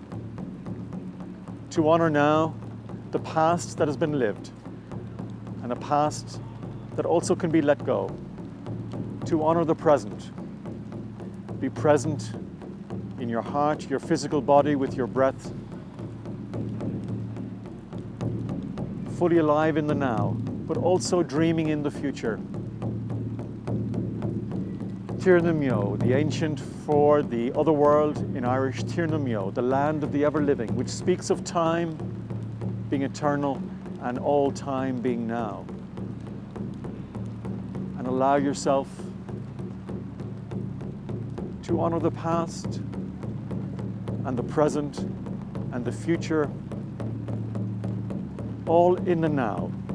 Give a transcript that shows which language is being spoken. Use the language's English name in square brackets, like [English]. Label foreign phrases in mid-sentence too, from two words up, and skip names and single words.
[English] To honour now the past that has been lived, and a past that also can be let go. To honour the present. Be present in your heart, your physical body, with your breath. Fully alive in the now, but also dreaming in the future. Tír na Meo, the ancient for the other world in Irish, Tír na Meo, the land of the ever-living, which speaks of time being eternal and all time being now. And allow yourself to honour the past and the present and the future, all in the now.